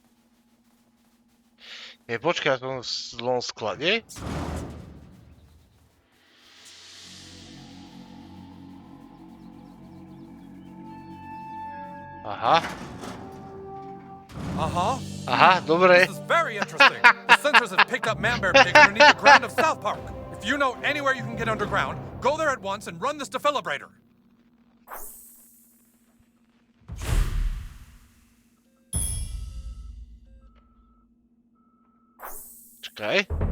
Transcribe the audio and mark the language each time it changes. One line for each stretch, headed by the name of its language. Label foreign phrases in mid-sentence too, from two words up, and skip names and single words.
Slovak: Počkaj, ja som v zlom sklade? Aha. Aha, dobre.
English: This is very interesting. The sensors have picked up man bear pig underneath the ground of South Park. If you know anywhere you can get underground, go there at once and run this defibrillator.
Slovak: Čakaj.